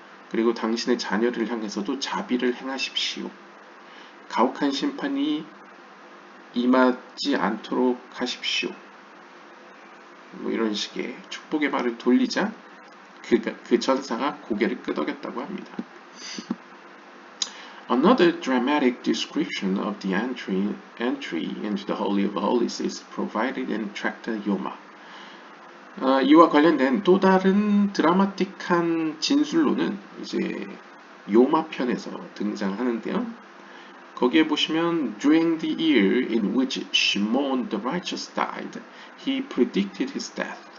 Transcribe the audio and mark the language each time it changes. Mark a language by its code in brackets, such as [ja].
[ko] 그리고 당신의 자녀를 향해서도 자비를 행하십시오. 가혹한 심판이 임하지 않도록 하십시오. 뭐 이런 식의 축복의 말을 돌리자 그 천사가 고개를 끄덕였다고 합니다. [en] Another dramatic description of the entry into the Holy of Holies is provided in Tractate Yoma. [ko] 이와 관련된 또 다른 드라마틱한 진술로는 이제 요마 편에서 등장하는데요. 거기에 보시면 [en] During the year in which Shimon the righteous died, he predicted his death.